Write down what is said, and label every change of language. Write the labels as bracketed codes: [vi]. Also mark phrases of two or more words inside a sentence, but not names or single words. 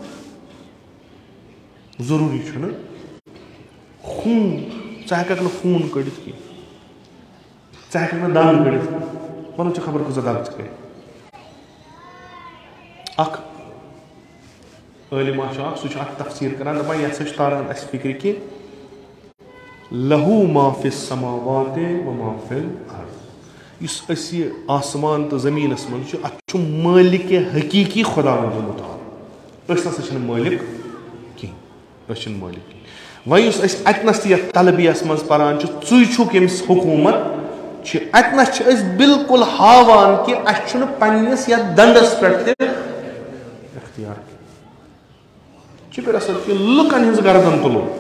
[ks] ضروٗری چھُنہٕ خوٗن ژٕ ہٮ۪ککھ نہٕ خوٗن کٔڑِتھ کینٛہہ ژٕ ہٮ۪ککھ نہٕ دنٛد کٔڑِتھ وَنُن چھِ خبر کۭژاہ دگ ژٕ کٔرِتھ اکھ عٲلِما چھُ اکھ سُہ چھُ اکھ تفسیٖر کران دپان یہِ ہسا چھُ تاران اَسہِ فِکرِ کہِ [ar] لہوٗ ما فِی السماواتِ و ما فِی الارض [ks] یُس أسۍ یہِ آسمان تہٕ زٔمیٖنس منٛز چھُ اتھ چھُ مٲلِکہِ حقیٖقی خۄدا ووٚنمُت أسۍ نسا چھِنہٕ مٲلِک کینٛہہ أسۍ چھِنہٕ مٲلِک کینٛہہ وۄنۍ یُس أسۍ اتنس تہِ یتھ تلبیس منٛز پران چھِ ژٕے چھُکھ ییٚمِس حکوٗمت چھِ اتنس چھِ أسۍ بالکُل ہاوان کہِ اسہِ چھُنہٕ پننِس یتھ دنٛدس پٮ۪ٹھ تہِ اختیار شُکر اصل کہ لُکن ہٕنٛز گردن تُلو